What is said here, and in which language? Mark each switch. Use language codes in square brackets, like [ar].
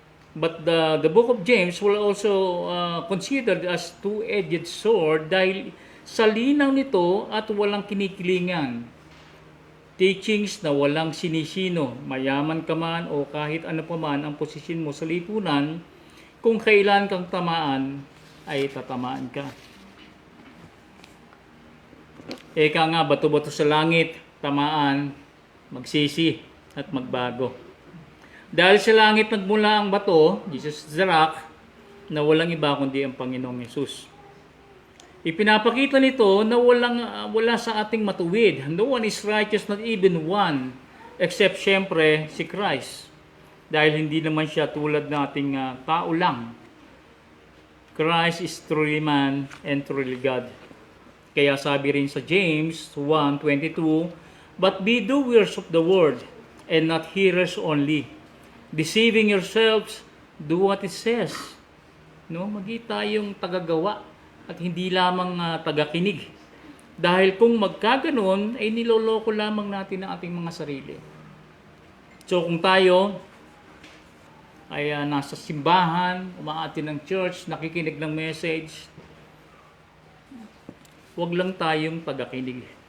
[en] But the Book of James will also considered as two-edged sword [tl] dahil sa linaw nito at walang kinikilingan. Teachings na walang sinisino, mayaman ka man o kahit ano pa man ang posisyon mo sa lipunan, kung kailan kang tamaan, ay tatamaan ka. Eka nga, bato-bato sa langit, tamaan, magsisi at magbago. Dahil sa langit nagmula ang bato, [en] Jesus the rock, [tl] na walang iba kundi ang Panginoong Yesus. Ipinapakita nito na wala sa ating matuwid. [en] No one is righteous, not even one, except [tl] syempre si [en] Christ. [tl] Dahil hindi naman siya tulad ng ating tao lang. [en] Christ is truly man and truly God. [tl] Kaya sabi rin sa [en] James 1:22, "But be doers of the word, and not hearers only, deceiving yourselves, do what it says." [tl] No, magi tayong tagagawa at hindi lamang tagakinig. Dahil kung magkaganon, ay niloloko lamang natin ang ating mga sarili. So kung tayo ay nasa simbahan, umaati ng church, nakikinig ng message, huwag lang tayong tagakinig.